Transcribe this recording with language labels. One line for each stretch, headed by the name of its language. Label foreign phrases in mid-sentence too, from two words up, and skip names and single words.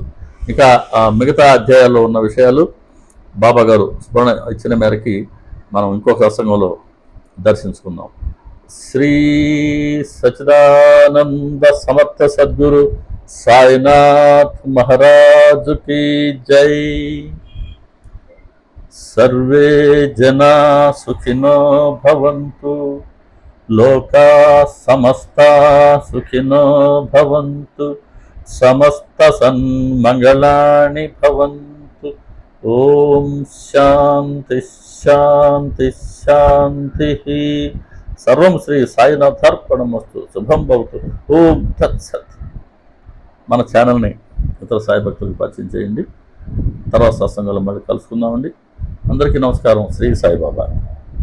Telugu: ఇక మిగతా అధ్యాయాల్లో ఉన్న విషయాలు బాబా గారు స్మరణ ఇచ్చిన మేరకి మనం ఇంకొక సత్సంగంలో దర్శించుకుందాం. శ్రీ సచ్చిదానంద సమర్థ సద్గురు సాయినాథ్ మహారాజు
Hindi: की जय।
Sanskrit: सर्वे जना सुखिनो भवन्तु, लोका समस्ता सुखिनो भवन्तु, समस्त सन्मंगलानि भवन्तु। ओम शांति शांति शांति। सर्वं श्री సాయినాథార్పణమస్తు। శుభం భవతు। ఓం తత్సత్।
Telugu: మన ఛానల్ని ఇతర సాయి భక్తులకు పరిచయం చేయండి. తర్వాత సత్సంగంలో మళ్ళీ కలుసుకుందామండి. అందరికీ నమస్కారం. శ్రీ సాయిబాబా।